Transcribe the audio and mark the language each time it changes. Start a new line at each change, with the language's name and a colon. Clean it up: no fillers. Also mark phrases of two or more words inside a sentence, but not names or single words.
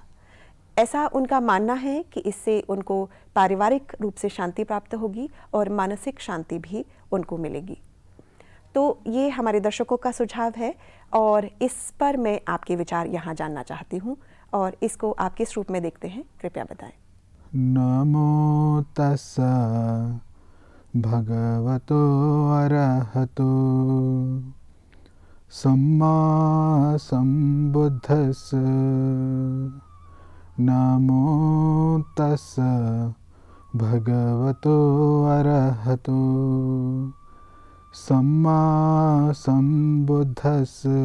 Hindi: ऐसा उनका मानना है कि इससे उनको पारिवारिक रूप से शांति प्राप्त होगी और मानसिक शांति भी उनको मिलेगी। तो ये हमारे दर्शकों का सुझाव है और इस पर मैं आपके विचार यहाँ जानना चाहती हूँ और इसको आप किस रूप में देखते हैं, कृपया बताएं।
Pali: नमो तस्सा भगवतो अरहतो सम्मा सम्बुद्धस्स। नमो तस्सा भगवतो अरहतो सम्मा सम्बुद्धस्स।